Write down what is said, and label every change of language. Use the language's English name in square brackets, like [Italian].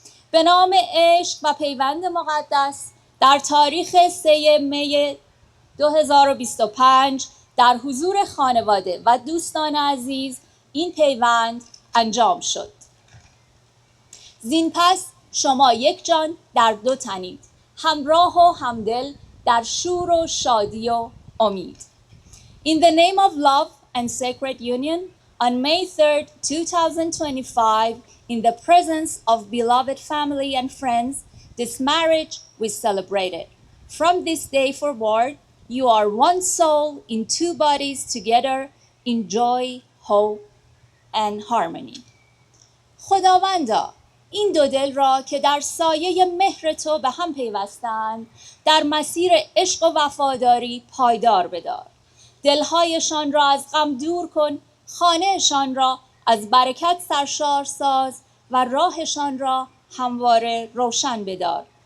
[Persian] به نام عشق و پیوند مقدس در تاریخ 3 می 2025 در حضور خانواده و دوستان عزیز این پیوند انجام شد. زین پس شما یک جان در دو تنید، همراه و همدل در شور و شادی و امید. [English] In the name of love and sacred union, on May 3rd, 2025, in the presence of beloved family and friends, this marriage we celebrated. From this day forward, you are one soul in two bodies together in joy, hope, and harmony. [Persian] خداوندا این دو دل را که در سایه مهر تو به هم پیوستند در مسیر عشق و وفاداری پایدار بدار. دلهایشان را از غم دور کن، خانهشان را از برکت سرشار ساز و راهشان را همواره روشن بدار.